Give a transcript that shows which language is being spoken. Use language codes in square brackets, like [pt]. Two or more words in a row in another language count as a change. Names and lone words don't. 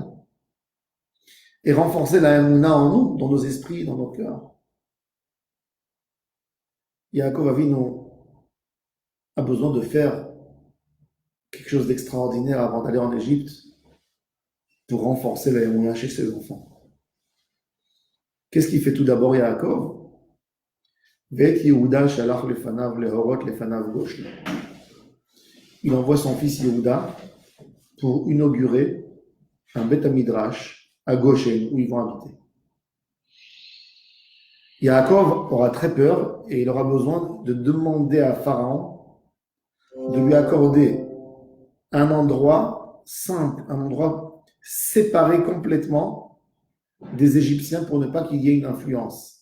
[fr] Et renforcer la Emouna en nous, dans nos esprits, dans nos cœurs. Yaakov Avinu a besoin de faire quelque chose d'extraordinaire avant d'aller en Égypte pour renforcer la Emouna chez ses enfants. Qu'est-ce qu'il fait tout d'abord, Yaakov? [he] ואת יהודה שלח לפניו להורות לפניו גשנה. [fr] Il envoie son fils Yehuda pour inaugurer un [he] בית מדרש [fr] à Goshen où ils vont habiter. Yaakov aura très peur et il aura besoin de demander à Pharaon de lui accorder un endroit simple, un endroit séparé complètement des Égyptiens pour ne pas qu'il y ait une influence.